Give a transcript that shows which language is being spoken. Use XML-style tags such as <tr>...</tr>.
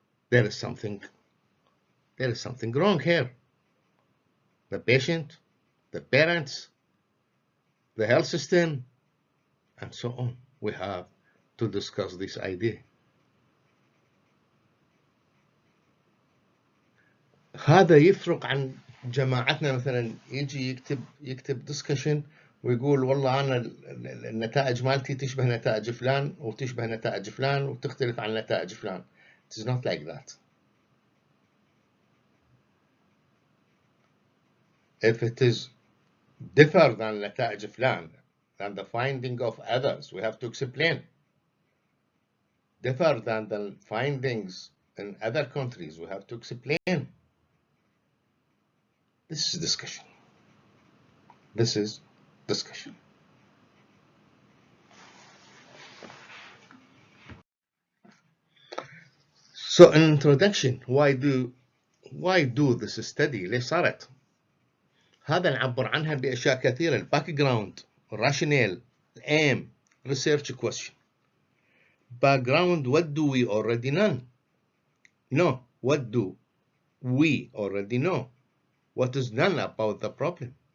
<en>There is something wrong here. The patient, the parents, the health system, and so on. We have to discuss this idea.</en> <ar>هذا يفرق عن جماعتنا مثلا يجي يكتب discussion ويقول والله أنا النتائج مالتي تشبه نتائج فلان وتشبه نتائج فلان وتختلف عن نتائج فلان.</ar> <en>It is not like that. If it is different than</en> <ar>نتائج فلان,</ar> <en>than the finding of others, we have to explain. Different than the findings in other countries, we have to explain. This is discussion. This is discussion. So in introduction, why do this study?</en> <ar>ليش صارت؟ هذا نعبر عنها بأشياء كثيرة.</ar> <en>الباك جراوند، rationale, aim, research question. Background, what do we already know? No, what do we already know? What is known about the problem?</en>